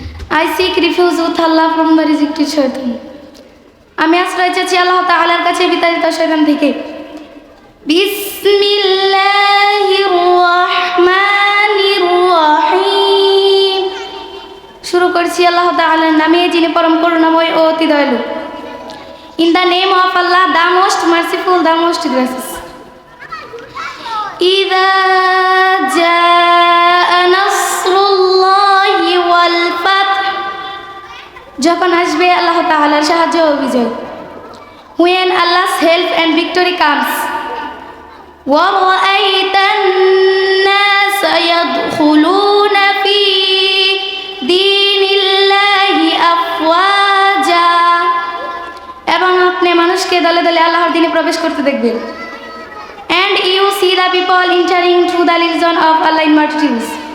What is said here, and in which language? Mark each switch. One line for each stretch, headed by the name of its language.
English: I seek refuge with Allah from the rejected shaitan.
Bangla: আমি আশ্রয় চাচ্ছি আল্লাহ তাআলার কাছে বিতাড়িত শয়তান থেকে।
Arabic: বিসমিল্লাহির রাহমানির রাহিম।
Bangla: শুরু করছি আল্লাহ তাআলার নামে, যিনি পরম করুণাময় ও অতি দয়ালু।
English: In the name of Allah, the most merciful, the most gracious.
Arabic: إذا جاء نصر الله والفتح,
Bangla: যখন আসবে আল্লাহ তাআলার সাহায্য ও বিজয়।
English: When Allah's help and victory comes.
Arabic: وَرَأَيْتَ النَّاسَ يَدْخُلُونَ فِي دِينِ اللَّهِ أَفْوَاجًا,
Bangla: এবং আপনি মানুষকে দলে দলে আল্লাহর দ্বীনে প্রবেশ করতে দেখবেন।
English: And you see the people entering through the religion of Allah in multitudes.